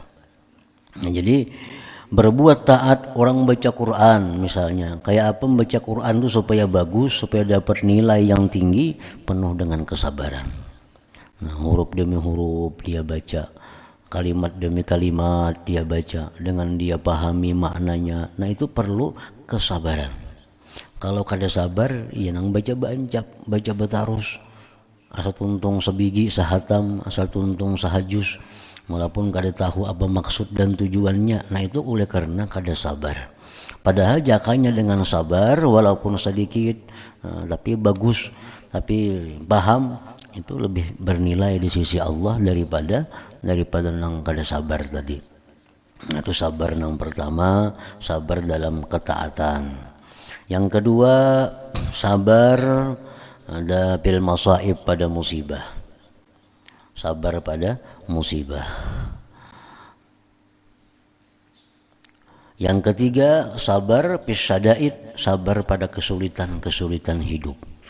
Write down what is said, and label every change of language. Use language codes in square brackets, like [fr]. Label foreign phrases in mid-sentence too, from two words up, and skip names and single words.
[id] Nah, jadi berbuat taat, orang baca Quran misalnya, kayak apa membaca Quran itu supaya bagus, supaya dapat nilai yang tinggi, penuh dengan kesabaran. Nah, huruf demi huruf dia baca, kalimat demi kalimat dia baca, dengan dia pahami maknanya. Nah, itu perlu kesabaran. [bjn] Kalau kada sabar, ya nang baca bancap, baca betarus, asal tuntung sebiji sahatam, asal tuntung sahajus, walaupun kada tahu apa maksud dan tujuannya. [id] Nah, itu oleh karena [bjn] kada sabar. [id] Padahal jakanya dengan sabar, walaupun sedikit, tapi bagus, tapi paham, itu lebih bernilai di sisi Allah daripada [bjn] nang kada sabar [id] tadi. Nah, itu sabar yang pertama, sabar dalam ketaatan. Yang kedua, sabar ada [ar] بالمصائب, [id] pada musibah. Sabar pada musibah. Yang ketiga, sabar [ar] في الشدائد, [id] sabar pada kesulitan-kesulitan hidup.